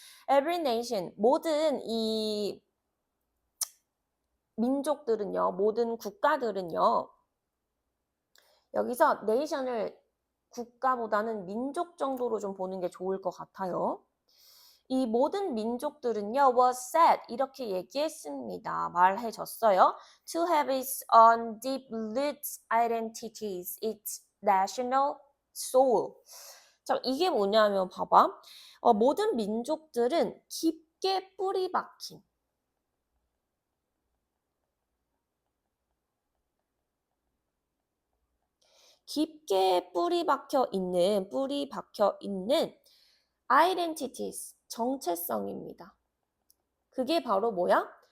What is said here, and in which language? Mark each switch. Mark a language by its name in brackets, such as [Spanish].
[English] Every nation, [Korean] 모든 이 민족들은요, 모든 국가들은요, 여기서 nation을 국가보다는 민족 정도로 좀 보는 게 좋을 것 같아요. 이 모든 민족들은요, [English] was said [Korean] 이렇게 얘기했습니다. 말해줬어요. [English] To have its own deep roots identities, its national soul. [Korean] 자, 이게 뭐냐면 봐봐. 모든 민족들은 깊게 뿌리 박힌 깊게 뿌리 박혀 있는 identities, 정체성입니다. 그게 바로 뭐야?